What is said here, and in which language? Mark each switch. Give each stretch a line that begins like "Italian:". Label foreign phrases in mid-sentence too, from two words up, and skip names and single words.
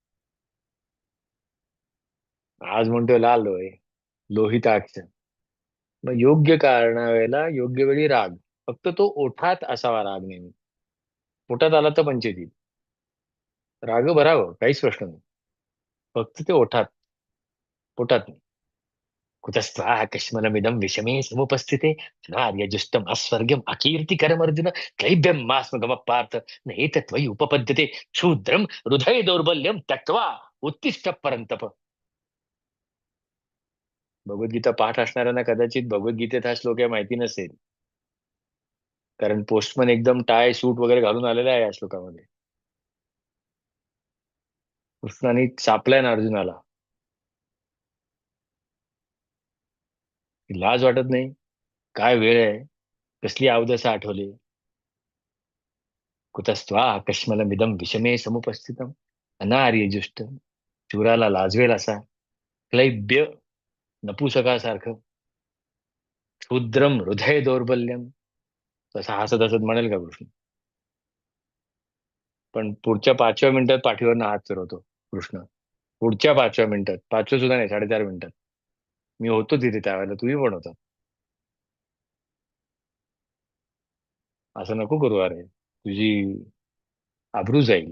Marathi: आज म्हणतोय लाल डोळे लोहिताक्ष. मग योग्य कारणावेळेला योग्य वेळी राग. फक्त तो ओठात असावा राग नेहमी. पोटात आला तर पंचायती. राग भरावं काहीच प्रश्न नाही. फक्त ते ओठात पोटात नाही.
Sanskrit: कुतस्त्वा कश्मलमिदं विषमे समुपस्थिते नार्यजुष्टम् अस्वर्ग्यम् अकीर्तिकरमर्जुन क्लैब्यं मास्म पार्थ नेतत्वयि उपपद्यते क्षुद्रं हृदय दौर्बल्यं त्यक्त्वा उत्तिष्ठ परंतप.
Marathi: भगवद्गीता पाठ असणाऱ्यांना कदाचित भगवद्गीतेत हा श्लोक आहे माहिती नसेल. कारण पोस्टमन एकदम टाय सूट वगैरे घालून आलेला आहे या श्लोकामध्ये. कृष्णाने चापलाय ना अर्जुनाला. लाज वाटत नाही. काय वेळ आहे. कसली अवदसा आठवली.
Sanskrit: कुतस्त्वा कश्मलमिदं विषमे समुपस्थितम अनार्यजुष्ट.
Marathi: शूराला लाजवेल असा. क्लैब्य नपुसकासारखं.
Sanskrit: क्षुद्रम हृदय दौर्बल्यम.
Marathi: तसा हसत हसत म्हणेल का कृष्ण. पण पुढच्या 5व्या मिनिटात पाठीवरनं हात फिरवतो कृष्ण. पुढच्या 5व्या मिनिटात 5व्या सुद्धा नाही 4.5 मिनिटात. मी होतो तिथे त्यावेळेला तुम्ही पण होता. असं नको करू अरे तुझी आबरू जाईल.